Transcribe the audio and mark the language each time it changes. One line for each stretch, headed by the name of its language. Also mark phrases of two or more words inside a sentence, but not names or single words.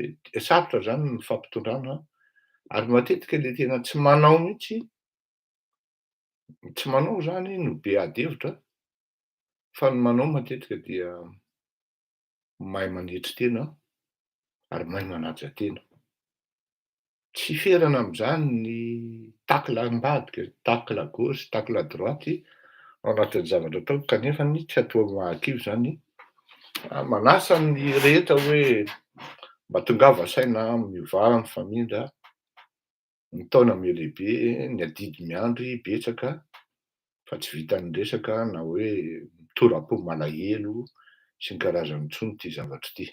Malagasy: Sarotra zany ny fampitondrana ary matetika le tena tsy manao mihitsy, tsy manao zany no be ady hevitra, fa ny manao matetika dia mahay manetry tena ary mahay manaja tena. Tsy ferana am'zany ny tacle ambadika,
French: tacle à gauche, tacle à droite
Malagasy: ao anatin'ny zavatra ataoko kanefany tsy atao mahakivy zany, manasa ny rehetra hoe mba tongava saina, miovaha, mifamindra, ny taona miholehibe, ny adidy miandry betsaka fa tsy vitan'ny resaka na hoe mitoram-po malahelo sy ny karazany intsony ty zavatra ty.